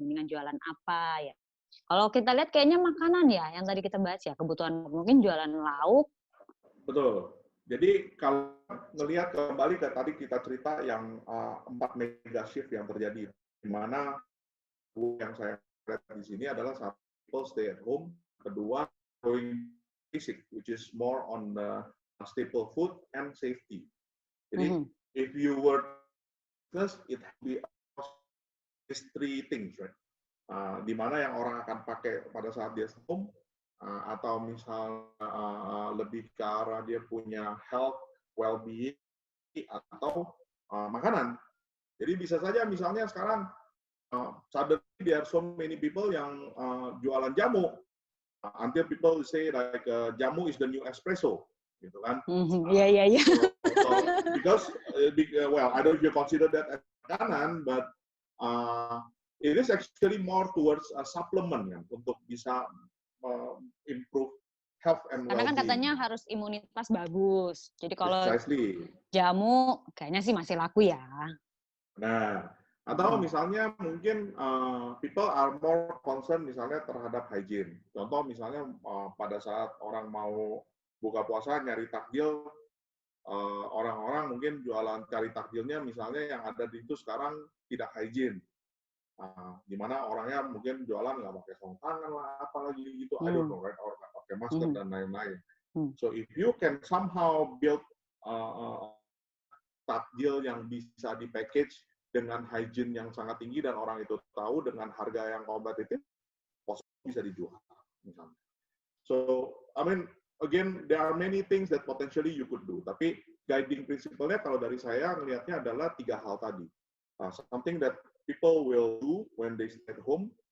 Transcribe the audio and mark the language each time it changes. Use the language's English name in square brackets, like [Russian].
[Indonesian] Mendingan jualan apa ya. Kalau kita lihat kayaknya makanan ya, yang tadi kita bahas ya, kebutuhan mungkin jualan lauk. Betul. Jadi kalau ngelihat kembali ke tadi kita cerita yang 4 mega shift yang terjadi, di mana yang saya lihat di sini adalah satu, [English] people stay at home. [Indonesian] Kedua, [English] going basic, which is more on the staple food and safety. [Indonesian] Jadi, [English] if you were plus, it be these three things, right? [Indonesian] Di mana yang orang akan pakai pada saat dia home, atau misalnya lebih ke arah dia punya health, well-being, atau makanan. Jadi bisa saja misalnya sekarang [English] suddenly there are so many people [Indonesian] yang jualan jamu. [English] Until people say like jamu is the new espresso, [Indonesian] gitu kan? Iya. [English] Because well, I don't know if you consider that as makanan, but it is actually more towards a supplement [Indonesian] kan, untuk bisa [English] improve health and well-being. [Indonesian] Karena kan katanya harus imunitas bagus. Jadi kalau [English] precisely. [Indonesian] Jamu kayaknya sih masih laku ya. Nah, atau misalnya mungkin [English] people are more concerned [Indonesian] misalnya terhadap hygiene. Contoh misalnya pada saat orang mau buka puasa nyari takjil, orang-orang mungkin jualan cari takjilnya misalnya yang ada di itu sekarang tidak hygiene. Di mana orangnya mungkin jualan nggak pakai sarung tangan lah, apalagi gitu, [English] I don't know, right? [Indonesian] Orang nggak pakai masker dan lain-lain. [English] So if you can somehow build [Indonesian] takjil yang bisa di-package dengan hygiene yang sangat tinggi dan orang itu tahu dengan harga yang kompetitif, bisa dijual misalnya. [English] So, I mean, again, there are many things that potentially you could do. [Indonesian] Tapi guiding principle-nya kalau dari saya ngelihatnya adalah 3 hal tadi. [English] Something that people will do when they stay at home.